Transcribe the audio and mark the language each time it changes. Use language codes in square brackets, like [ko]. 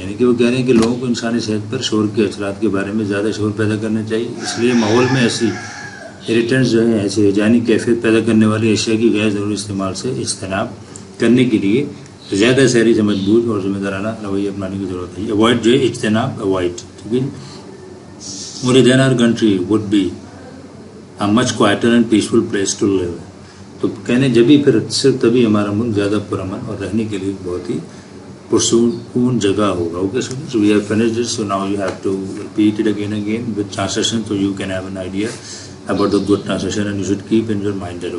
[ur] یعنی کہ وہ کہہ رہے ہیں کہ لوگوں کو انسانی صحت پر شور کے اثرات کے بارے میں زیادہ شور پیدا کرنا چاہیے. اس لیے ماحول میں ایسی ایریٹنٹس جو ہیں، ایسی ہیجانی کیفیت پیدا کرنے والی اشیاء کی غیر ضروری استعمال سے اجتناب کرنے کے لیے زیادہ شہری سمجھ بوجھ اور ذمہ دارانہ رویہ اپنانے کی ضرورت ہے. اوائڈ جو ہے اجتناب، اوائڈ. ٹھیک ہے. [en] Only then our country would be a much quieter and peaceful place to live. [ur] تو کہنے جبھی پھر صرف تبھی ہمارا ملک زیادہ پرامن اور رہنے کے لیے بہت ہی پرسکون جگہ ہوگا. [en] Okay sir, so we have finished this, so now you have to repeat it again with translation so you can have an idea about the good translation and you should keep in your mind that.